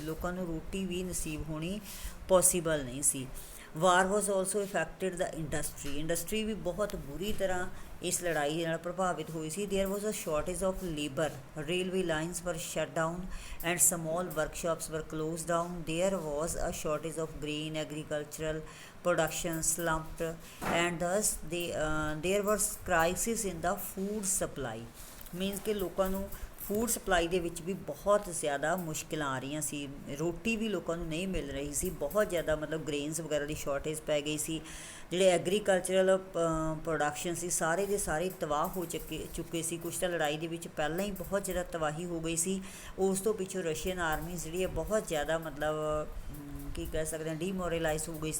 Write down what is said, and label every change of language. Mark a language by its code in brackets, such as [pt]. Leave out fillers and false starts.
[pa] ਲੋਕਾਂ ਨੂੰ ਰੋਟੀ ਵੀ ਨਸੀਬ ਹੋਣੀ ਪੋਸੀਬਲ ਨਹੀਂ ਸੀ। [en] war was also affected the industry [pa] ਵੀ ਬਹੁਤ ਬੁਰੀ ਤਰ੍ਹਾਂ ਇਸ ਲੜਾਈ ਨਾਲ ਪ੍ਰਭਾਵਿਤ ਹੋਈ ਸੀ। [en] There was a shortage of labour, railway lines were shut down and small workshops were closed down. There was a shortage of grain, agricultural production slumped and thus there was crisis in the food supply। [pa] Means ਕਿ ਲੋਕਾਂ ਨੂੰ food supply ਦੇ ਵਿੱਚ ਵੀ ਬਹੁਤ ਜ਼ਿਆਦਾ ਮੁਸ਼ਕਿਲਾਂ ਆ ਰਹੀਆਂ ਸੀ। ਰੋਟੀ ਵੀ ਲੋਕਾਂ ਨੂੰ ਨਹੀਂ ਮਿਲ ਰਹੀ ਸੀ। ਬਹੁਤ ਜ਼ਿਆਦਾ ਮਤਲਬ ਗ੍ਰੇਨਸ ਵਗੈਰਾ ਦੀ ਸ਼ਾਰਟੇਜ ਪੈ ਗਈ ਸੀ। ਜਿਹੜੇ ਐਗਰੀਕਲਚਰਲ ਪ੍ਰੋਡਕਸ਼ਨ ਸੀ ਸਾਰੇ ਦੇ ਸਾਰੇ ਤਬਾਹ ਹੋ ਚੁੱਕੇ ਸੀ। ਕੁਛ ਤਾਂ ਲੜਾਈ ਦੇ ਵਿੱਚ ਪਹਿਲਾਂ ਹੀ ਬਹੁਤ ਜ਼ਿਆਦਾ ਤਬਾਹੀ ਹੋ ਗਈ ਸੀ। ਉਸ ਤੋਂ ਪਿੱਛੋਂ ਰਸ਼ੀਅਨ ਆਰਮੀ ਜਿਹੜੀ ਹੈ ਬਹੁਤ ਜ਼ਿਆਦਾ ਮਤਲਬ ਕੀ ਕਹਿ ਸਕਦੇ ਹਾਂ ਡੀਮੋਰਲਾਈਜ਼ ਹੋ ਗਈ ਸੀ।